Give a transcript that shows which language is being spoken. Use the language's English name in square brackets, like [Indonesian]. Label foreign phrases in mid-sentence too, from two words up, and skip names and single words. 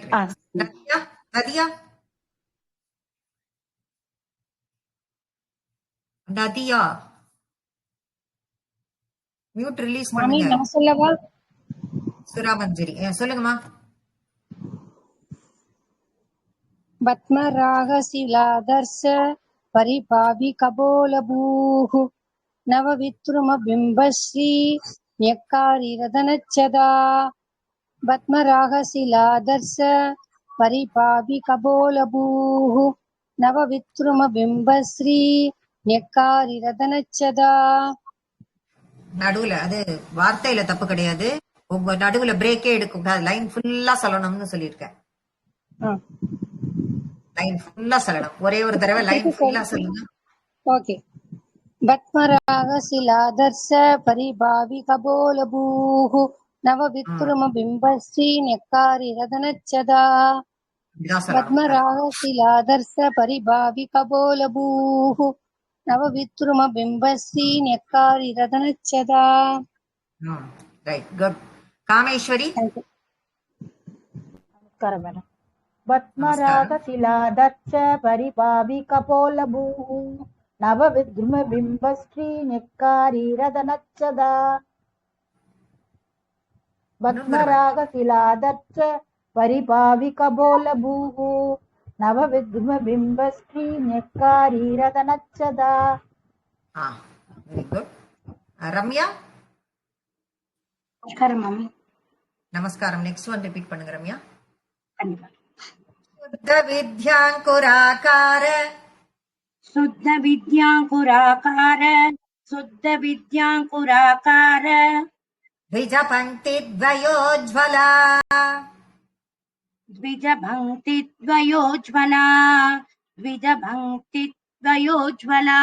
[Tamil] நதியா நதியா நதியா [English] mute release [Tamil] பண்ணுங்க. சொல்லவா? சுராமஞ்சரி சொல்லுங்கம்மா. [Sanskrit] பத்மராகசிலாதர்ஷ परिपाविकबोलभूः नवविद्रुमबिम्बश्री न्यक्कारिरदनच्छदा पद्मरागशिलादर्श परिपाविकबोलभूः नवविद्रुमबिम्बश्री न्यक्कारिरदनच्छदा. [Tamil] நடுவுல அது வார்த்தையில தப்பு கிடையாது. உங்க நடுவுல பிரேக்கே எடுக்க கூடாது. லைன் ஃபுல்லா சொல்லணும்னு சொல்லியிருக்கேன். லைன் ஃபுல்லா சொல்லணும். ஒரே ஒரு தடவை லைன் ஃபுல்லா சொல்லுங்க. ஓகே. [Sanskrit] பத்மராகசிலாதர்ஷ परिभाविकबोलभूः नवविद्रुमबिम्बश्री न्यक्कारिरदनच्छदा पद्मरागशिलादर्श परिभाविकबोलभूः नवविद्रुमबिम्बश्री न्यक्कारिरदनच्छदा. [English] right, good. [Tamil] காமேஸ்வரி. நமஸ்காரம் மேடம். [Sanskrit] பத்மராகசிலாதர்ஷ परिभाविकबोलभूः नवविद्रुमबिम्बश्री न्यक्कारिरदनच्छदा पद्मरागशिलादर्श परिभाविकबोलभूः नवविद्रुमबिम्बश्री न्यक्कारिरदनच्छदा. [English] very good. [Tamil] ரம்யா. நமஸ்காரம் மாமி. நமஸ்காரம். [English] next one repeat [Tamil] பண்ணுங்க ரம்யா. கண்டிப்பா. [Sanskrit] शुद्ध विद्यांकुराकार शुद्ध विद्यांकुराकार शुद्ध विद्यांकुराकार द्विज पंक्ति द्वयोज्ज्वला द्विज भक्ति द्वयोज्ज्वला द्विज भक्ति द्वयोज्ज्वला